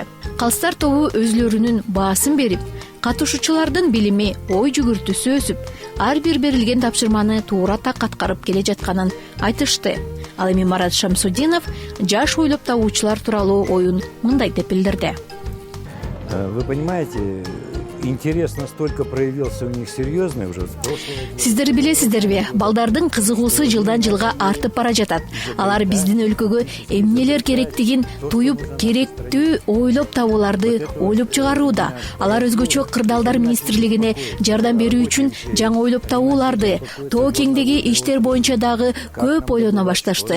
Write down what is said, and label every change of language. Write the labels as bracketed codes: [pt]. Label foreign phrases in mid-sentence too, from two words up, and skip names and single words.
[ky] Калстар тобу өзлөрүнүн баасын берип, катышуучулардын билими, ой жүгүртүүсү өсүп, ар бир берилген тапшырманы туура так аткарып келе жатканын айтышты. Ал эми Марат Шамсудинов жаш ойлоп табуучулар тууралуу оюн мындай деп билдирди. [ru] Вы понимаете, интерес настолько проявился у них серьезный уже с прошлого года. [ky] Сиздер билесиздерби, балдардын кызыгуусу жылдан жылга артып бара жатат. Алар биздин өлкөгө эмнелер керектигин туюп, керектүү ойлоп табууларды ойлоп чыгарууда. Алар өзгөчө кырдаалдар министрлигине жардам берүү үчүн жаңы ойлоп табууларды, тоо кеңдеги иштер боюнча дагы көп ойлоно башташты.